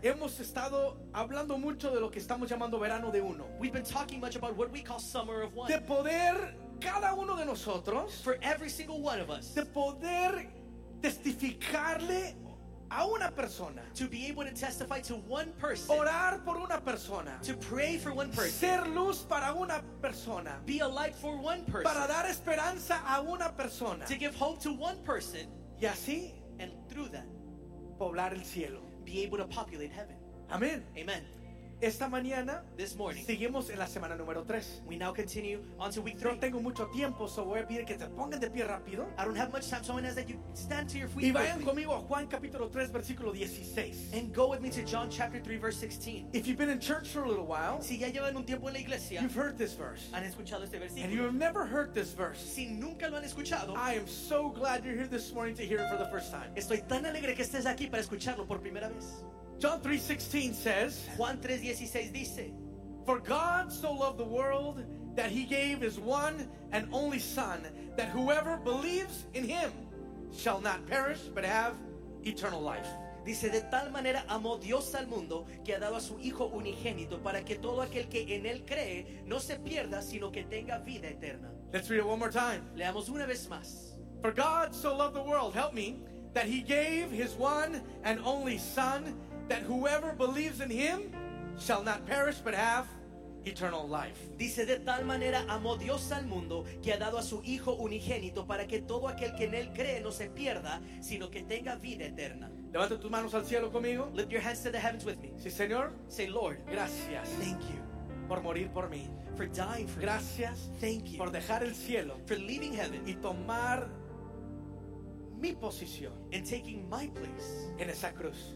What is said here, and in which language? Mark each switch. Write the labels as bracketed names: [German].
[Spanish] Hemos estado hablando mucho de lo que estamos llamando verano de uno. [English] We've been talking much about what we call summer of one. [Spanish] De poder cada uno de nosotros, [English] for every single one of us, [Spanish] de poder testificarle a una persona, [English] to be able to testify to one person, [Spanish] orar por una persona, [English] to pray for one person, [Spanish] ser luz para una persona, [English] be a light for one person, [Spanish] para dar esperanza a una persona, [English] to give hope to one person, [Spanish] y así, [English] and through that, [Spanish] poblar el cielo, [English] be able to populate heaven. [Spanish] Amén. [English] Amen. [Spanish] Esta mañana, [English] this morning, [Spanish] seguimos en la semana número 3. [English] We now continue on to week 3. [Spanish] No tengo mucho tiempo, so voy a pedir que te pongan de pie rápido. [English] I don't have much time, so I'm going to ask that you stand to your feet. [Spanish] Y vayan conmigo a Juan capítulo 3, versículo 16. [English] And go with me to John chapter 3, verse 16. If you've been in church for a little while, [Spanish] si ya llevan un tiempo en la iglesia, [English] you've heard this verse. [Spanish] Han escuchado este versículo. [English] And you have never heard this verse. [Spanish] Si nunca lo han escuchado, [English] I am so glad you're here this morning to hear it for the first time. [Spanish] Estoy tan alegre que estés aquí para escucharlo por primera vez. [English] John 3:16 says, [Spanish] Juan 3:16 dice, [English] for God so loved the world that he gave his one and only son, that whoever believes in him shall not perish but have eternal life. [Spanish] Dice, de tal manera amó Dios al mundo que ha dado a su hijo unigénito para que todo aquel que en él cree no se pierda sino que tenga vida eterna. [English] Let's read it one more time. [Spanish] Leamos una vez más. [English] For God so loved the world, help me, that he gave his one and only son, that whoever believes in him shall not perish but have eternal life. [Spanish] Dice, de tal manera amó Dios al mundo que ha dado a su hijo unigénito para que todo aquel que en él cree no se pierda sino que tenga vida eterna. Levanta tus manos al cielo conmigo. [English] Lift your hands to the heavens with me. [Spanish] Sí, Señor. [English] Say, Lord, [Spanish] gracias. [English] Thank you. [Spanish] Por morir por mí. [English] For dying for me. [Spanish] Gracias. [English] Thank you. [Spanish] Por dejar el cielo. [English] For leaving heaven. [Spanish] Y tomar mi posición. [English] And taking my place. [Spanish] En esa cruz.